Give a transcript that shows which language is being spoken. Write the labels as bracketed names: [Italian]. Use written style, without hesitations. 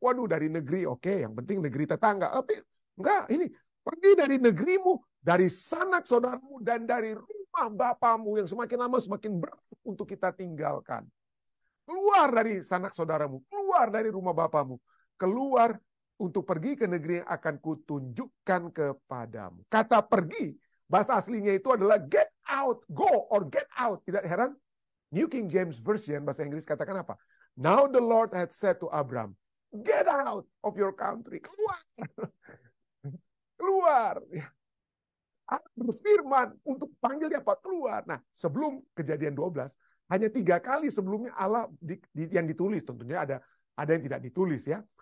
[Indonesian] Waduh, dari negeri, oke, yang penting negeri tetangga. Tapi enggak, ini pergi dari negerimu, dari sanak saudaramu, dan dari rumah bapamu yang semakin lama semakin berat untuk kita tinggalkan. Keluar dari sanak saudaramu, keluar dari rumah bapamu, keluar untuk pergi ke negeri yang akan kutunjukkan kepadamu. Kata pergi, bahasa aslinya itu adalah [English] get out, go or get out. [Indonesian] Tidak heran, New King James Version, bahasa Inggris katakan apa? [English] Now the Lord had said to Abram, get out of your country. [Indonesian] Keluar. Keluar. Allah berfirman untuk panggil dia apa? Keluar. Nah, sebelum kejadian 12, hanya 3 kali sebelumnya Allah yang ditulis. Tentunya ada yang tidak ditulis ya.